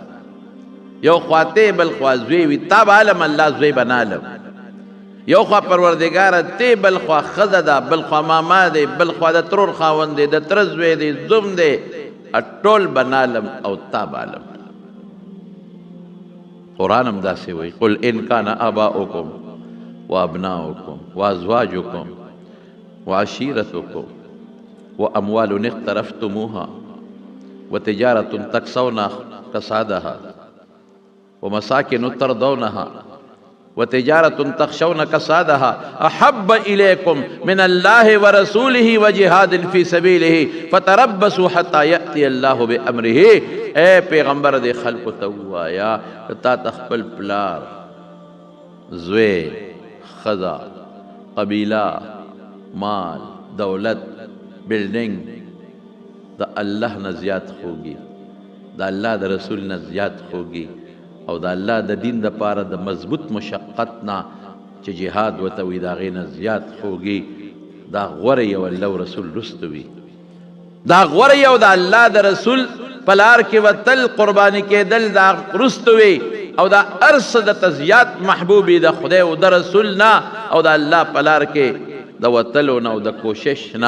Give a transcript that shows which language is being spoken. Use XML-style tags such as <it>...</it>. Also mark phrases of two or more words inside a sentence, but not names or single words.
<ps>یو خواته بل خوا زوی وي، تا بالم الله زوی بنالم. یو خوا پروردگار تی، بل خوا ښځه ده، بل خوا ماما دی، بل خوا د ترور خاوند دی، د تره زوی دی، زوم دی، ټول بنالم او تا بالم. قرآن هم داسې وایي</ps> <ar>قل ان کان آباؤکم وابناؤکم وازواجکم وعشیرتکم واموال اقترفتموها وتجارة تخشون کسادها ومساکن ترضونها وتجارة تخشون کسادها احب الیکم من اللہ ورسولہ وجہاد فی سبیلہ فتربصوا حتی یأتی اللہ بامرہ.</ar> <ps>اے پیغمبر دے خلق توایا تا تخپل پلار، زوی، خزا، قبیلہ، مال، دولت، بلڈنگ دا اللہ نه زیات خوږي، دا الله د رسول نه زیات خوږي، او دا الله د دین د پاره د مضبوط مشقت نه چې جهاد ورته وي د هغې نه زیات خوږي. دا غوره یو الله رسول رستو وي، دا غوره یو د الله د رسول په لار کې وتل، قرباني کېدل دا رستو وي، او دا هر څه د زیات محبوبي د خدای او د رسول نه او د الله په لار کې د وتلو نه او د کوشش نه.</ps>